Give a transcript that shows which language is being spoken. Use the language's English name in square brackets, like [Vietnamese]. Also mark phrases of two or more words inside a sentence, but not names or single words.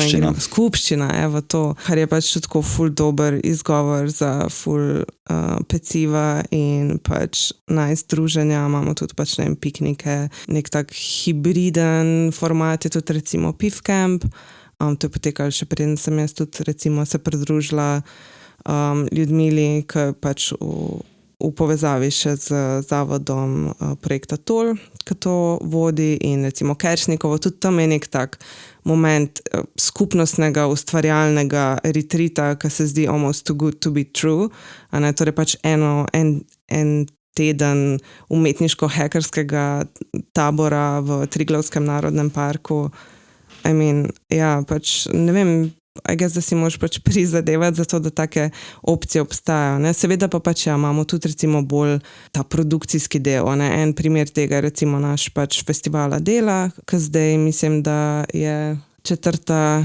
[Slovenian] Skupščina, evo to, kar je pač tudi tako ful dober izgovor za ful peciva in pač druženja, imamo tudi pač, ne vem, piknike, nek tak hibriden format je tudi recimo Pif Camp, to je potekalo še preden sem jaz tudi recimo se pridružila Ljudmili, ki pač v povezavi še z zavodom projekta TOL, ki to vodi in recimo Keršnikovo, tudi tam je nek tak moment skupnostnega, ustvarjalnega retrita, ki se zdi [English] almost too good to be true, [Slovenian] a ne, torej pač en teden umetniško-hekerskega tabora v Triglavskem narodnem parku. [English] I mean, [Slovenian] ja, pač ne vem, [English] I guess, [Slovenian] da si moraš pač prizadevati za to, da take opcije obstajajo, ne. Seveda pa pač ja, imamo tudi recimo bolj ta produkcijski del, ne. En primer tega je recimo naš pač festivala dela, ki zdaj mislim, da je 4.